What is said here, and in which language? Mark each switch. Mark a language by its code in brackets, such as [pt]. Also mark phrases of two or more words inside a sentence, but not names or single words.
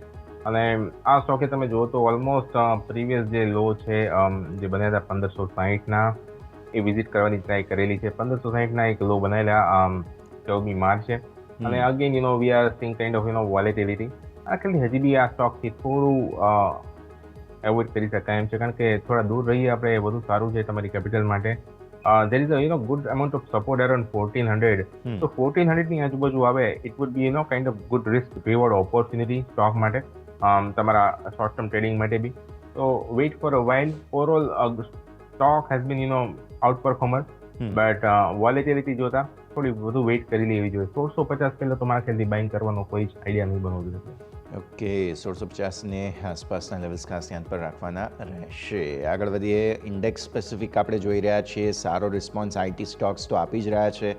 [gu] અને આ સ્ટોકે તમે જુઓ તો [en] almost previous [gu] જે લો છે જે બન્યા હતા 1560ના, એ વિઝિટ કરવાની ટ્રાય કરેલી છે. 1560ના એક લો બનાવેલા 14મી માર્ચે. અને [en] again we are seeing kind of volatility. [gu] આખરી હજી બી આ સ્ટોકથી થોડું એવોઇડ કરી શકાય એમ છે, કારણ કે થોડા દૂર રહીએ આપણે એ વધુ સારું છે તમારી કેપિટલ માટે. [en] there is a good amount of support around 1400. [gu] So 1400 ની આજુબાજુ આવે, [en] it would be kind of good risk reward opportunity stock [gu] માટે, તમારા [en] short term trading માટે બી. So wait for a while. Overall stock has been outperformer, but volatility [gu] જોતા થોડી વધુ વેઇટ કરી લેવી જોઈએ. 1650 પહેલા તો મારા ખ્યાલથી બાઇંગ કરવાનો કોઈ જ આઈડિયા નહીં બનવો જોઈએ. ઓકે, 1650ને આસપાસના લેવલ્સ ખાસ ધ્યાન પર રાખવાના રહેશે. આગળ વધીએ. [en] index specific [gu] આપણે જોઈ રહ્યા છીએ, સારો રિસ્પોન્સ [en] IT stocks [gu] તો આપી જ રહ્યા છે.